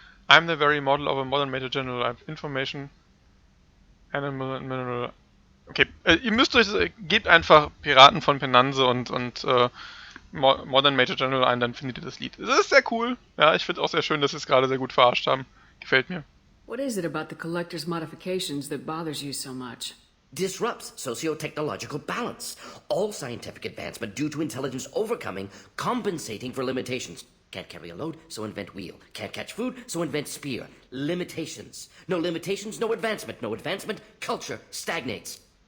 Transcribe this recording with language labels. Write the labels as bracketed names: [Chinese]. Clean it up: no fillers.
[English] I'm the very model of a modern Major General. I've information, animal and mineral. [German] Okay, ihr müsst gebt einfach Piraten von Penanse und Modern Major General ein, dann findet ihr das Lied. Es ist sehr cool. Ja, ich finde auch sehr schön, dass sie es gerade sehr gut verarscht haben. Gefällt mir. [English] What is it about the collector's modifications that bothers you so much? Disrupts socio-technological balance. All scientific advancement due to intelligence overcoming, compensating for limitations. Can't carry a load, so invent wheel. Can't catch food, so invent spear. Limitations. No limitations, no advancement. No advancement, culture stagnates.